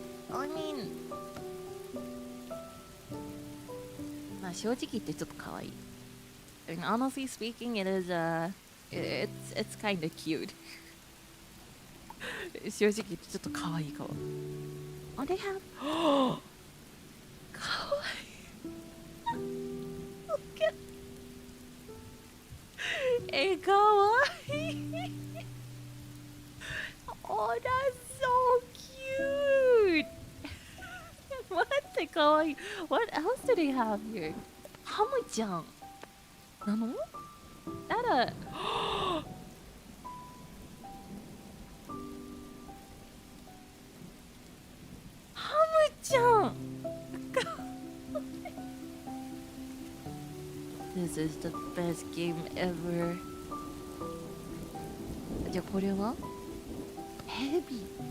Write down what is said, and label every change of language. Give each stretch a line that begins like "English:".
English: I mean,
Japanese: まあ正直言ってちょっと可愛い。
English: I mean, honestly speaking, it is it's kind of cute.
Japanese: 正直言ってちょっと可愛いかも。
English: Oh, they have.
Japanese: 可愛い。
English: Look at.
Japanese: 可愛い。
English: Oh, that's so cute. What the kawaii? What else do they have here? Hamu-chan. Nano? That a Hamu-chan. This is the best game ever.
Japanese: じゃあこれは Heavy.